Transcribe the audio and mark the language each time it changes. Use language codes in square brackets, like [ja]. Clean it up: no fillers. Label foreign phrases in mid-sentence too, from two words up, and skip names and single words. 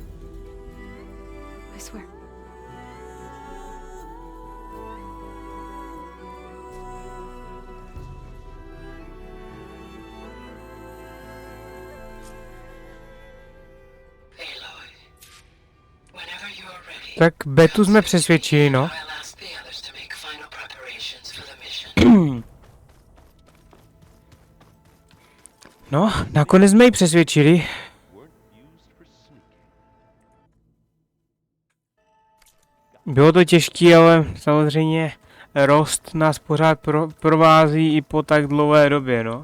[en] I swear. Aloy, whenever you are ready. [cs] Tak Betu jsme přesvědčili, no. [en] I'll ask the others to make final preparations for the mission. [cs] No, nakonec jsme ji přesvědčili. Bylo to těžké, ale samozřejmě rost nás pořád provází i po tak dlouhé době, no.